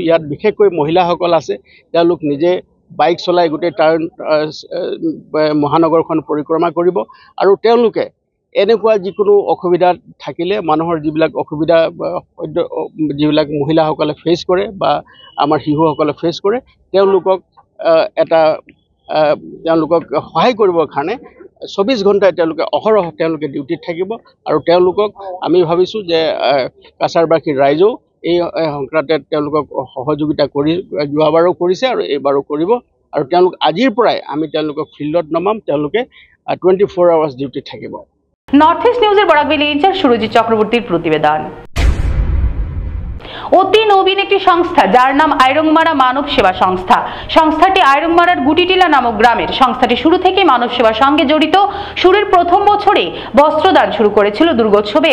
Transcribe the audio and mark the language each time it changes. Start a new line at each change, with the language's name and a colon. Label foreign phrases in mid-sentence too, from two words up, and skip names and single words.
Assamese: ইয়াত বিশেষকৈ মহিলাসকল আছে, তেওঁলোক নিজে বাইক চলাই গোটেই টাউন মহানগৰখন পৰিক্ৰমা কৰিব, আৰু তেওঁলোকে এনেকুৱা যিকোনো অসুবিধা থাকিলে মানুহৰ যিবিলাক অসুবিধা যিবিলাক মহিলাসকলে ফেচ কৰে বা আমাৰ শিশুসকলে ফেচ কৰে তেওঁলোকক সহায় কৰিবৰ কাৰণে 24 ঘণ্টাই তেওঁলোকে অহৰহ তেওঁলোকে ডিউটিত থাকিব। আৰু তেওঁলোকক আমি ভাবিছোঁ যে কাছাৰবাসীৰ ৰাইজেও এই সংক্ৰান্তে তেওঁলোকক সহযোগিতা কৰি যোৱাবাৰো কৰিছে আৰু এইবাৰো কৰিব। আৰু তেওঁলোক আজিৰ পৰাই আমি তেওঁলোকক ফিল্ডত নমাম, তেওঁলোকে 24 আৱাৰ্ছ ডিউটিত থাকিব।
Bangla: নর্থ ইস্ট নিউজের বরাকভ্যালি ইনচার্জ সুরজিৎ চক্রবর্তীর প্রতিবেদন। অতি নবীন একটি সংস্থা যার নাম আইরংমারা মানব সেবা সংস্থা। সংস্থাটি আইরংমারার গুটিটিলা নামক গ্রামের। সংস্থাটি শুরু থেকে মানব সেবার সঙ্গে জড়িত। শুরুর প্রথম বছরে বস্ত্রদান শুরু করেছিল দুর্গোৎসবে।